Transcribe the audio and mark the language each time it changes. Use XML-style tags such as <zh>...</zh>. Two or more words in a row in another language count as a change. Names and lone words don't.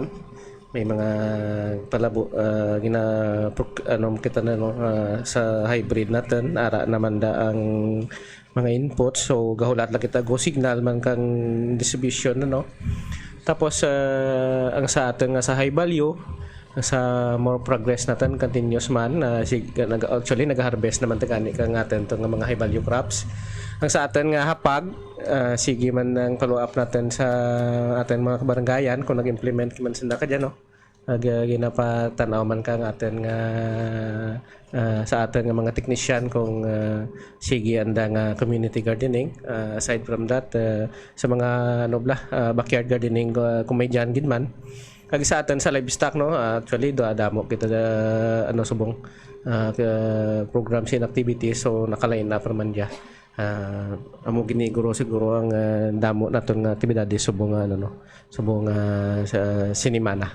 <hil>May mga palabo kita na no, sa hybrid natin ara naman da ang mga input, so gahulat lang kita</hil> <en>go signal</en> <hil>man kang distribution no. Tapos ang sa atin nga sa</hil> <en>high value</en> <hil>sa</hil> <en>more progress</en> <hil>natin continuous man actually nag-harvest naman tagani kang atin to nga mga</hil> <en>high value crops.</en> <hil>Ang sa atin nga hapag sige man ang follow up natin sa atin mga kabarangayan kung nag-implement man sila kadya no. Ginapatanaw man kang atin nga sa atin nga mga technician kung sige anda nga</hil> <en>community gardening. Aside from that</en> <hil>sa mga</hil> <en>backyard gardening</en> <hil>kung may dyan gid man. Kag sa atin sa livestock no, actually do adamo kita subong</hil> <en>programs and activities,</en> <hil>so nakalain na man dia. Amo giniguro siguro ang damo naton nga aktibidades subong subong sa sinimana.</hil>